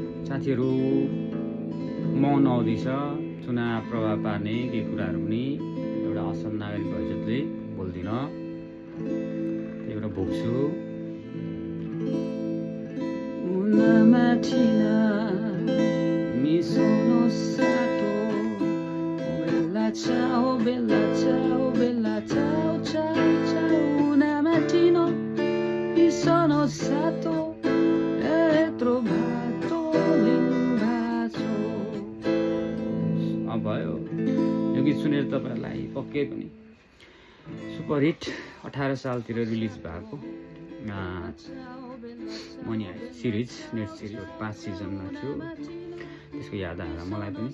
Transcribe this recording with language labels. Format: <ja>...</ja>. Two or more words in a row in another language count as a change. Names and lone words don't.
<ne>साथीहरू मौन अवधि छ चुनाव प्रभाव पार्ने केही कुराहरू पनि एउटा असल नागरिक भएजतले बोल्दिनँ, त्यही भएर भोग्छु।</ne> <it>Ciao bella ciao bella ciao ciao ciao una mattina mi sono stato e trovato l'invaso।</it> <ne>अब भयो यो गीत सुनेर तपाईँहरूलाई पक्कै पनि सुपरहिट 18 सालतिर रिलिज भएको मनी हाइस्ट सिरिज,</ne> <en>net series</en> <ne>5 सिजनमा थियो, त्यसको याद आएर मलाई पनि।</ne>